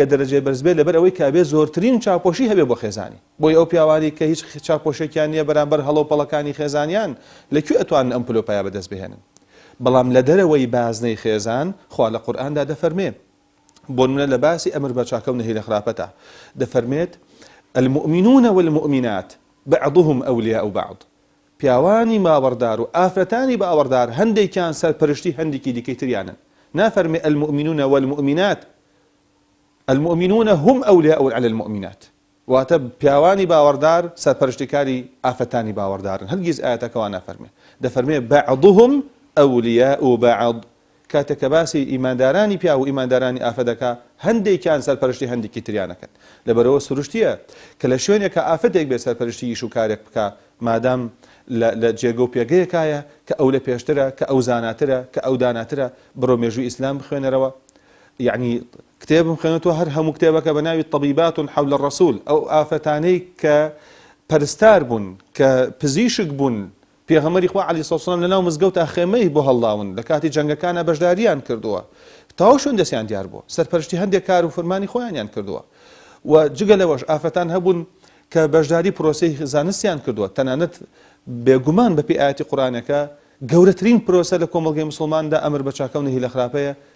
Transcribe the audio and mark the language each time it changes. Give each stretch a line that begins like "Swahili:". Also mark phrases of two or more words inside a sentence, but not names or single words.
Central Kurdish: دەرەجێ بەرز بێت لەبەر ئەوەی کابێ زۆرترین چاپۆشی هەبێ بۆ خێزانی بۆی ئەو پیاوانی کە هیچ چاپۆشێکیان نییە بەرامبەر هەڵەوپەڵەکانی خێزانیان لەکوێ ئەتوانن ئەم پلۆپایە بەدەست بهێنن بەڵام لە دەرەوەی بازنەی خێزان خوا لە قورئاندا دەفەرمێ بۆ نمونە لە باسی ئەمر بە چاکە و نەهی لە خراپەتە دەفەرمێت
Arabic: المؤمنون والمؤمنات بعضهم أولياء بعض
Central Kurdish: پیاوانی باوەڕدار و ئافرەتانی باوەڕدار هەندێکیان سەرپەرشتی هەندێکی دیکەی تریانن نافەرمێ
Arabic: المؤمنون والمؤمنات المؤمنون هم أولياء على المؤمنات
Central Kurdish: واتە پیاوانی باوەڕدار سەرپەرشتیکاری ئافرەتانی باوەڕدارن هەرگیز ئاەتەکەوان نافەرمێ دەفەرمێ
Arabic: بعضهم أولياء بعض
Central Kurdish: کاتێکە باسی ئیماندارانی پیا و ئیماندارانی ئافرەتەکە هەندێکیان سەرپەرشتی هەندێکی تریانەکەن لەبەرەوە سروشتیە کە لە شوێنێکە ئافرەتێک بێ سەرپەرشتی ئیش و کارێک بکە مادام لە جێگە و پێگەیەکایە کە ئەو لە پێشترە کە ئەو زاناترە کە ئەو داناترە بڕۆ مێژووی ئیسلام بخوێنەرەوە یعنی کتێبم خوێنێتەوە هەر هەموو کتێبەکە بە ناوی طبیبات حول الرسول ئەو ئافرەتانەی کە پەرستار بوون کە پزیشک بوون پێغەمبەری خوا
Arabic: عەلەیهی سڵاتو وسەلام
Central Kurdish: لەناو مزگەوتا خێمەی بۆ هەڵداون لە کاتی جەنگەکانە بەشداریان کردووە تاو شوێن دەستیان دیار بووە سەرپەرشتی هەندێک کار و فەرمانی خۆیانیان کردووە و جگە لەوەش ئافرەتان هەبوون کە بەشداری پرۆسەی زانستیان کردووە تەنانەت بێگومان بەپێی ئاەتی قورئانەکە گەورەترین پرۆسە لە کۆمەڵگەی موسڵماندا ئەمر بە چاکە و نەهی لە خراپەیە